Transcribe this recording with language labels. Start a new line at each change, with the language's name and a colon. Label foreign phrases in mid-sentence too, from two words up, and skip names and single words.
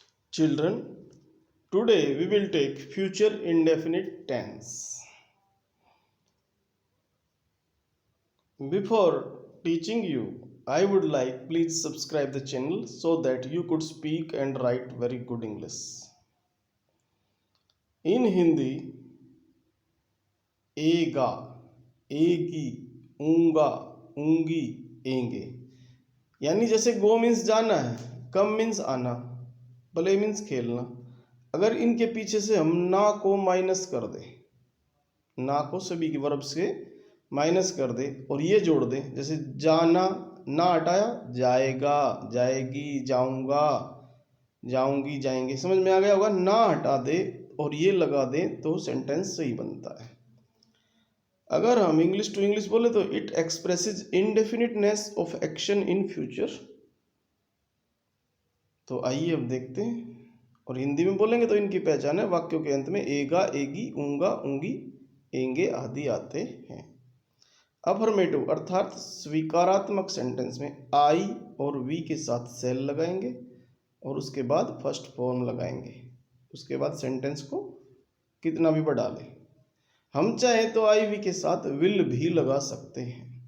English: Children, today we will take future indefinite tense. Before teaching you, I would like please subscribe the channel so that you could speak and write very good English. In Hindi,
Hindi: एगा, एगी, ऊंगा, ऊंगी, एंगे, यानी जैसे गो मीन्स जाना है, कम मीन्स आना, प्ले मीन्स खेलना। अगर इनके पीछे से हम ना को माइनस कर दें, ना को सभी की वर्ब से माइनस कर दे और ये जोड़ दे, जैसे जाना, ना हटाया, जाएगा, जाएगी, जाऊंगा, जाऊंगी, जाएंगे, समझ में आ गया होगा। ना हटा दे और ये लगा दे तो सेंटेंस सही बनता है। अगर हम
English: English to English
Hindi: बोले तो
English: it expresses indefiniteness of action in future.
Hindi: तो आइए अब देखते हैं। और हिंदी में बोलेंगे तो इनकी पहचान है, वाक्यों के अंत में एगा, एगी, ऊंगा, ऊंगी, एंगे आदि आते हैं। अफर्मेटिव अर्थात स्वीकारात्मक सेंटेंस में आई और वी के साथ सेल लगाएंगे और उसके बाद
English: first form
Hindi: लगाएंगे। उसके बाद सेंटेंस को कितना भी बढ़ा लें। हम चाहे तो
English: I we
Hindi: के साथ विल भी लगा सकते हैं।